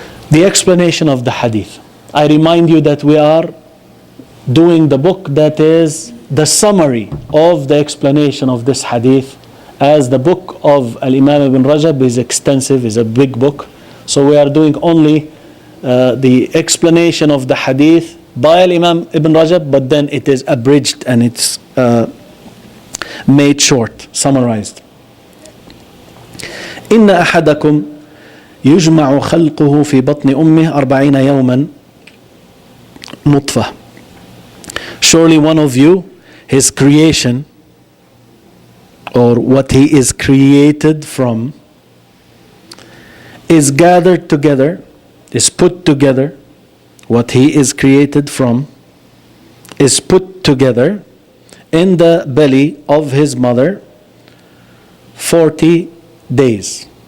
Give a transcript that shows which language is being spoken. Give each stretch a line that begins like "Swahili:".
English: The explanation of the hadith. I remind you that we are doing the book that is the summary of the explanation of this hadith, as the book of Al-Imam ibn Rajab is extensive, is a big book. So we are doing only the explanation of the hadith by Al-Imam ibn Rajab, but then it is abridged and it's made short, summarized.
Arabic: إن أحدكم يجمع خلقه في بطن أمه 40 يوما نطفة.
English: Surely one of you, his creation, or what he is created from, is gathered together, is put together. What he is created from is put together in the belly of his mother 40 days.